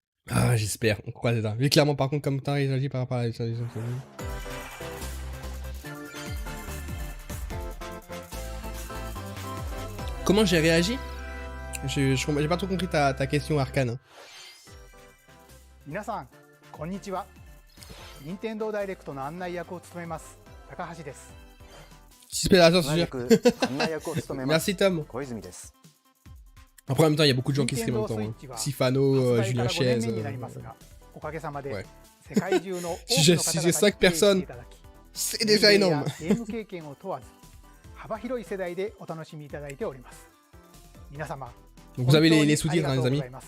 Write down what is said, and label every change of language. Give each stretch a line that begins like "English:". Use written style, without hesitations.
French: Ah, j'espère, on croise ça. Mais clairement, par contre, comme t'as réagi par rapport à la comment j'ai réagi? J'ai pas trop compris ta question, Arcane.
Japanese: 皆さん、こんにちは。任天堂ダイレクトの案内役を務めます高橋です。
French: Merci Tom. Après en même temps il y a beaucoup de gens qui streament en même temps. Sifano, Julien Chiez. Ouais. Si j'ai 5 personnes, c'est déjà énorme. Donc vous avez les sous-titres, hein, les amis.